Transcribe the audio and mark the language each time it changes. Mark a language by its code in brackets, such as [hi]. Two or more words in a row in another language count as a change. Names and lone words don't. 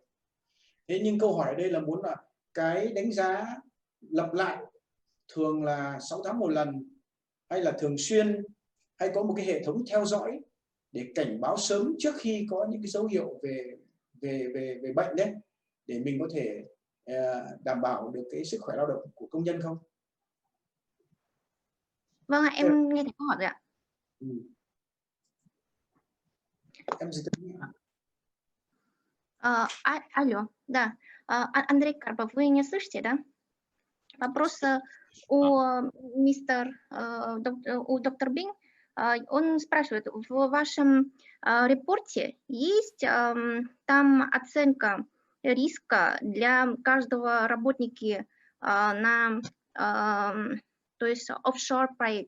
[vi] Thế nhưng câu hỏi ở đây là muốn là cái đánh giá lặp lại thường là 6 tháng một lần, hay là thường xuyên, hay có một cái hệ thống theo dõi để cảnh báo sớm trước khi có những cái dấu hiệu về bệnh đấy, để mình có thể đảm bảo được cái sức khỏe lao động của công nhân không? Vâng ạ, em nghe thấy câu hỏi rồi ạ. Em gì [ru] Алло, да. Андрей Карпов, вы меня слышите, да? Вопрос у доктора Бинг. Он спрашивает, в вашем репорте есть там оценка риска для каждого работника то есть офшор проект.